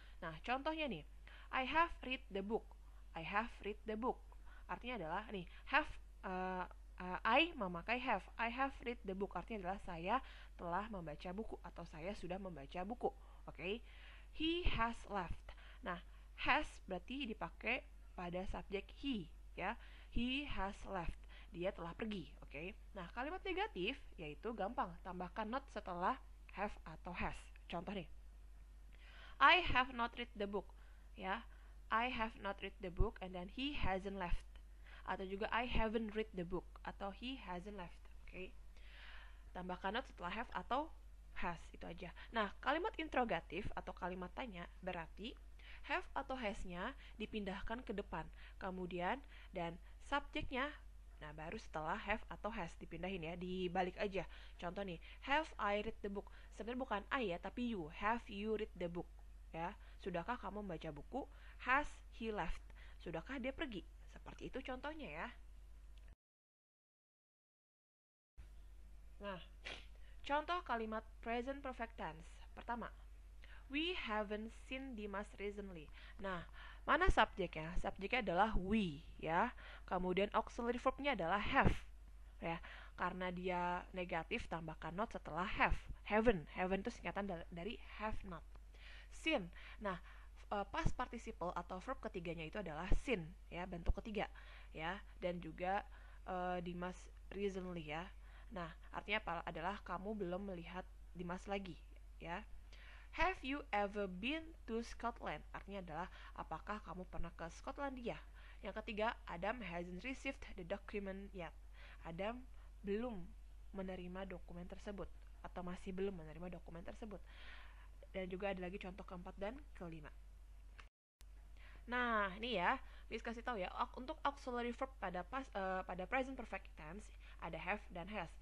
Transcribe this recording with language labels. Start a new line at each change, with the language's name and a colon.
Indonesian: Nah, contohnya nih,
English: I have read the book. I have read the book.
Indonesian: Artinya adalah nih, have I memakai have.
English: I have read the book.
Indonesian: Artinya adalah saya telah membaca buku atau saya sudah membaca buku. Oke. Okay?
English: He has left.
Indonesian: Nah, has berarti dipakai pada subjek he ya.
English: He has left.
Indonesian: Dia telah pergi, oke. Okay? Nah, kalimat negatif yaitu gampang, tambahkan not setelah have atau has. Contoh nih.
English: I have not read the book. Ya. I have not read the book and then he hasn't left.
Indonesian: Atau juga
English: I haven't read the book atau he hasn't left, oke. Okay?
Indonesian: Tambahkan not setelah have atau has, itu aja. Nah, kalimat interrogatif atau kalimat tanya berarti have atau has-nya dipindahkan ke depan. Kemudian dan subjeknya, nah baru setelah have atau has dipindahin ya, dibalik aja. Contoh nih,
English: have I read the book?
Indonesian: Sebenarnya bukan
English: I ya, tapi you. Have you read the book?
Indonesian: Ya, sudahkah kamu membaca buku?
English: Has he left?
Indonesian: Sudahkah dia pergi? Seperti itu contohnya ya. Nah, contoh kalimat present perfect tense.
English: Pertama, we haven't seen Dimas recently.
Indonesian: Nah, mana subjeknya? Subjeknya adalah we ya. Kemudian auxiliary verbnya adalah have ya. Karena dia negatif tambahkan not setelah have. Haven't. Haven't itu singkatan dari have not. Seen. Nah, past participle atau verb ketiganya itu adalah seen ya, bentuk ketiga ya. Dan juga Dimas recently ya. Nah, artinya apa? Adalah kamu belum melihat Dimas lagi ya.
English: Have you ever been to Scotland?
Indonesian: Artinya adalah apakah kamu pernah ke Skotlandia? Yang ketiga,
English: Adam hasn't received the document yet.
Indonesian: Adam belum menerima dokumen tersebut atau masih belum menerima dokumen tersebut. Dan juga ada lagi contoh keempat dan kelima. Nah, ini ya, Miss kasih tahu ya, untuk auxiliary verb pada present perfect tense ada have dan has.